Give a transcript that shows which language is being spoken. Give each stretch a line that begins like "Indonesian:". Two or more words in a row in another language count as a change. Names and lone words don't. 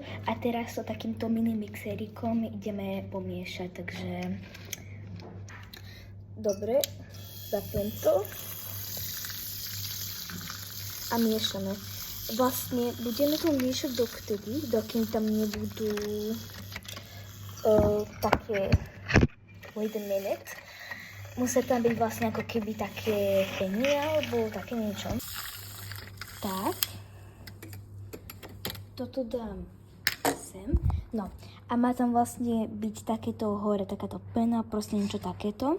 Slovak: A teraz to takýmto mini mixérikom ideme pomiešať, takže dobre, zapnem to a miešame. Vlastne budeme to miešať dokým tam nebudú také.
English: Wait a minute.
Slovak: Musí tam byť vlastne ako keby také penie alebo také niečo. Tak. Toto dám sem. No. A má tam vlastne byť takéto hore, takáto pena, proste niečo takéto.